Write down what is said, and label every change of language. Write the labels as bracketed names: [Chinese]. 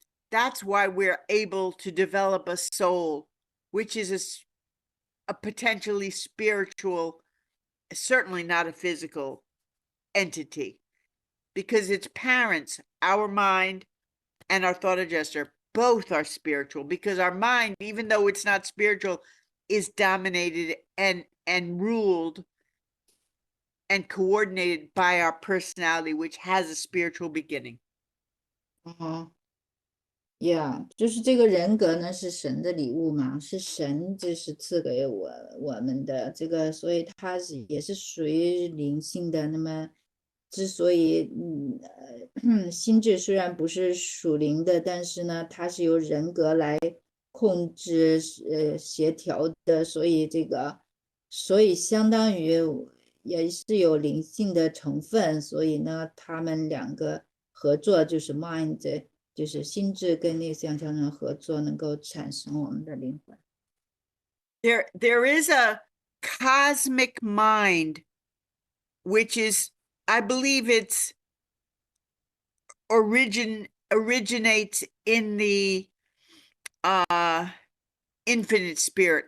[English] that's why we're able to develop a soul, which is a potentially spiritual, certainly not a physical entity, because its parents, our mind and our thought adjuster, both are spiritual, because our mind, even though it's not spiritual, is dominated and ruled and coordinated by our personality, which has a spiritual beginning. [Chinese] Yeah， 就是这个人格呢是神的礼物嘛，是神就是赐给我们的这个，所以它也是属于灵性的。那么，之所以心智虽然不是属灵的，但是呢，它是由人格来控制协调的，所以相当于也是有灵性的成分，所以呢，他们两个合作就是 mind。就是心智跟那个思想调整合作，能够产生我们的灵魂。 [English] There is a cosmic mind, which is, I believe it's originates in the infinite spirit.